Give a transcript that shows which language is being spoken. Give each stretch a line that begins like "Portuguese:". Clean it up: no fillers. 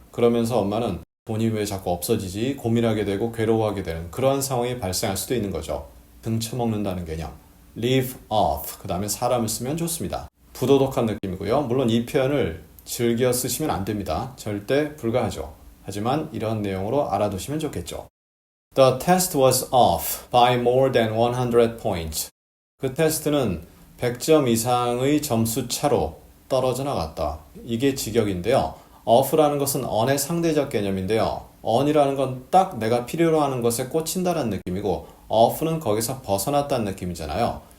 Korean: 그러면서 엄마는 돈이 왜 자꾸 없어지지 고민하게 되고 괴로워하게 되는 그런 상황이 발생할 수도 있는 거죠. 등쳐먹는다는 개념. live off 그 다음에 사람을 쓰면 좋습니다. 부도덕한 느낌이고요. 물론 이 표현을 즐겨 쓰시면 안 됩니다. 절대 불가하죠. 하지만 이런 내용으로 알아두시면 좋겠죠.
English: The test was off by more than 100 points.
Korean: 그 테스트는 100점 이상의 점수 차로 떨어져 나갔다. 이게 직역인데요. off라는 것은 on의 상대적 개념인데요. on이라는 건 딱 내가 필요로 하는 것에 꽂힌다는 느낌이고 off는 거기서 벗어났다는 느낌이잖아요.